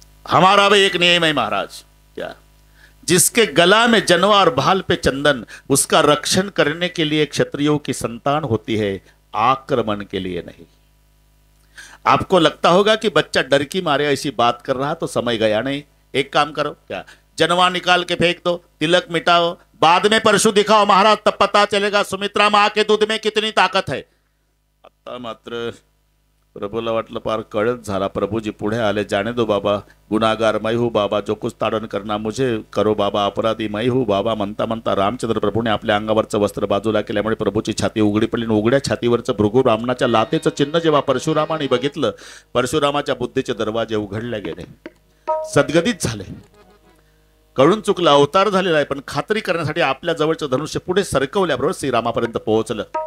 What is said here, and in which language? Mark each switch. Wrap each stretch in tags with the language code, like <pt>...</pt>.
<hi>हमारा भी एक नियम है महाराज. क्या? जिसके गला में जनवा और भाल पे चंदन, उसका रक्षण करने के लिए क्षत्रियों की संतान होती है, आक्रमण के लिए नहीं. आपको लगता होगा कि बच्चा डर की मारे ऐसी बात कर रहा, तो समय गया नहीं. एक काम करो, क्या जनवा निकाल के फेंक दो, तिलक मिटाओ, बाद में परशु दिखाओ महाराज, तब पता चलेगा सुमित्रा मां के दूध में कितनी ताकत है.</hi> <mr>आता मात्र प्रभूला वाटलं पार कळत झाला. प्रभूजी पुढे आले.</mr> <hi>जाने दो बाबा, गुनागार मैं हूँ बाबा, जो कुछ ताडन करना मुझे करो बाबा, अपराधी मैं हूँ बाबा.</hi> <mr>म्हणता म्हणता रामचंद्र प्रभूने आपल्या अंगावरचं वस्त्र बाजूला केल्यामुळे प्रभूची छाती उघडी पडली. उघड्या छातीवरचं भृगु रामनाच्या लातेचं चिन्ह जेव्हा परशुरामाने बघितलं, परशुरामाच्या बुद्धीचे दरवाजे उघडले गेले. सद्गदित झाले. कळून चुकला, अवतार झालेला आहे, पण खात्री करण्यासाठी आपल्या जवळचं धनुष्य पुढे सरकवल्याबरोबर श्रीरामापर्यंत पोहोचलं.</mr>